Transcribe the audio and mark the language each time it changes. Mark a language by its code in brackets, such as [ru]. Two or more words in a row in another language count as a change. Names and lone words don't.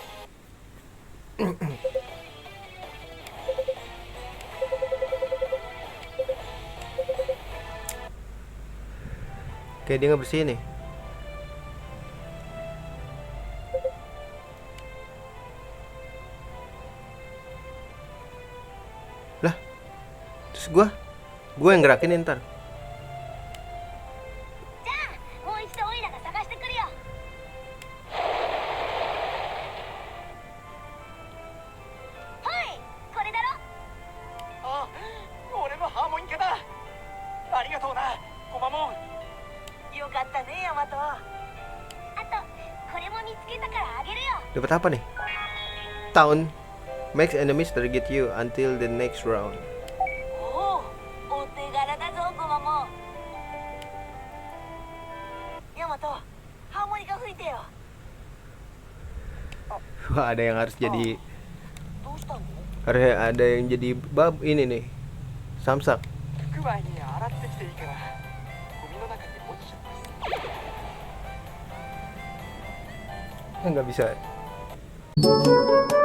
[id] Kayak dia nggak bersih nih. Lah, terus gue yang gerakin ntar. [ja] じゃあもう一度オイラが探してくるよ。はいこれだろ。あ、俺のハーモニカだ。ありがとうな、ゴマモン。よかったね、ヤマト。あとこれも見つけたからあげるよ。 [id] Dapat apa nih? [en] Town makes enemies target you until the next round. [ja] おお、お手柄だぞゴマモン。ヤマト、ハーモニカ吹いてよ。 [id] Wah ada yang harus jadi, [ja] どうしたの？ [id] harus ada yang jadi bab ini nih. Samsak. [ja] 服はに洗ってきていいから、ゴミの中に落ちちゃった。 [id] Nggak bisa.